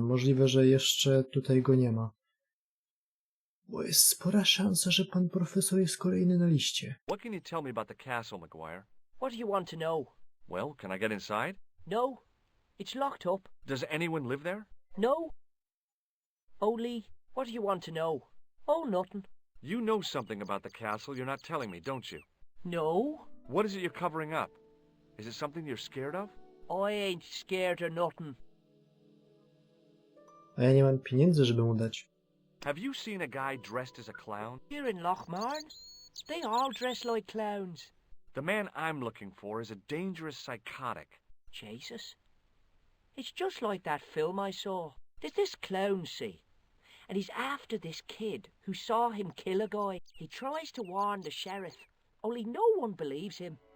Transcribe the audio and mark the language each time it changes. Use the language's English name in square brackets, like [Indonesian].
[Polish] Możliwe, że jeszcze tutaj go nie ma. Bo jest spora szansa, że pan profesor jest kolejny na liście. [English] What can you tell me about the castle, McGuire? What do you want to know? Well, can I get inside? No, it's locked up. Does anyone live there? No. Only, what do you want to know? Oh, nothing. You know something about the castle you're not telling me, don't you? No. What is it you're covering up? Is it something you're scared of? I ain't scared of nothing. [Polish] A ja nie mam pieniędzy, żeby mu dać. [English] Have you seen a guy dressed as a clown? Here in Lochmarn, they all dress like clowns. The man I'm looking for is a dangerous psychotic. Jesus. It's just like that film I saw. There's this clown, see? And he's after this kid who saw him kill a guy. He tries to warn the sheriff, only no one believes him.